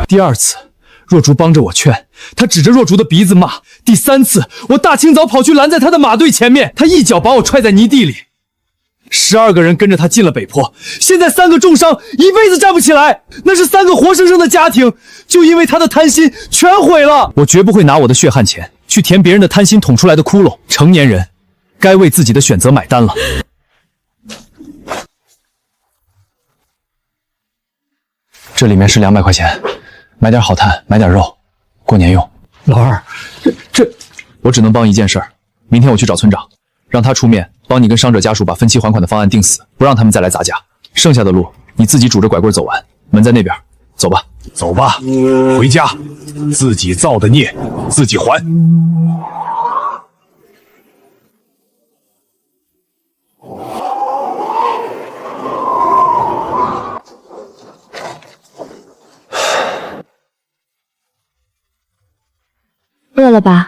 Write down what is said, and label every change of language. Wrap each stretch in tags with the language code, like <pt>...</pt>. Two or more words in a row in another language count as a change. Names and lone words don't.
<zh>第2次，若竹幫着我勸，他指着若竹的鼻子罵。第3次，我大清早跑去攔在他的馬隊前面，他一腳把我踹在泥地裡。12個人跟着他進了北坡，現在3個重傷，一輩子站不起來。那是3個活生生的家庭，就因為他的貪心全毀了。我絕不會拿我的血汗錢去填別人的貪心捅出來的窟窿。成年人該為自己的選擇買單了。這裡面是200塊錢，買點好炭，買點肉，過年用。老二，這我只能幫一件事兒，明天我去找村長，讓他出面幫你跟傷者家屬把分期還款的方案定死，不讓他們再來砸價。剩下的路你自己拄着拐棍走完，門在那邊，走吧。走吧，回家，自己造的孽自己還。餓了吧？</zh>